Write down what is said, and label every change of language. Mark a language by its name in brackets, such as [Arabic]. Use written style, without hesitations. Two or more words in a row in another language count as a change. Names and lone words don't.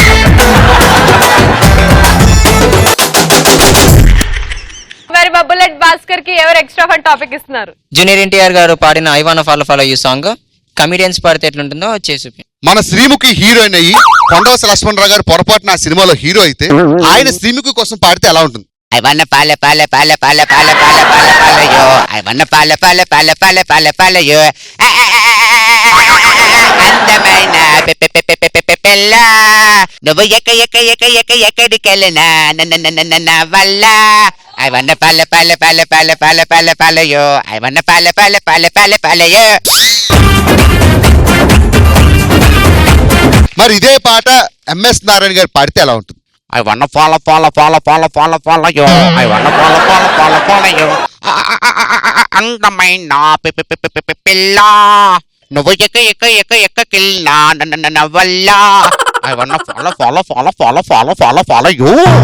[Telugu] మరి మా బుల్లెట్ భాస్కర్ కి ఎవరు [English] extra fun topic [Telugu] ఇస్తున్నారు? జూనియర్ ఎన్టీఆర్ గారు పాడిన [English] I want follow you song [Telugu] కమిడియన్స్ పాడితే ఎట్లుంటుందో చేసి మన శ్రీముఖి హీరోయిన్ అయ్యి కొండవస లక్ష్మణరావు గారు పొరపాటున ఆ సినిమాలో హీరో అయితే ఆయన శ్రీముఖి కోసం పాడితే ఎలా ఉంటుంది? [English] I wanna follow you. I wanna follow you. [Telugu] అందమైన పిల్ల నువ్వు ఎక్కడికెళ్ళినా నా వల్ల [English] I wanna follow you. I wanna follow you. [Telugu] మరి ఇదే పాట MS నారాయణ గారు పాడితే ఎలా ఉంటుంది? [English] I wanna follow you. I wanna follow you. [Telugu] అందమైన పిల్ల నువ్వు ఎక్కడికెళ్ళినా నా వల్ల [English] I wanna follow you.